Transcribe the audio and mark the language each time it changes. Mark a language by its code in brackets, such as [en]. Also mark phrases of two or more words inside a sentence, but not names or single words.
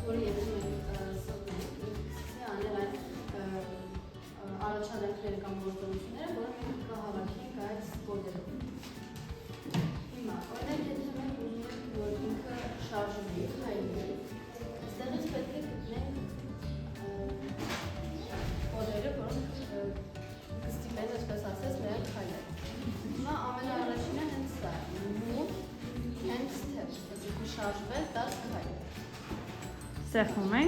[hy] առաջադրանքները կամ գործողությունները, որը մենք կհավաքենք այդ կոդերով։ Հիմա, օրինակ, եթե մենք ուզում ենք, որ ինքը շարժվի, հայտնի, այստեղից պետք է գտնենք կոդերը, որոնք կստիպեն, այսպես ասած, նրանք քայլել։ Հիմա ամենաառաջինը հենց սա, [en] move and step, [hy] այսինքն շարժվել, դարձ քայլել։ Սեղմում ենք։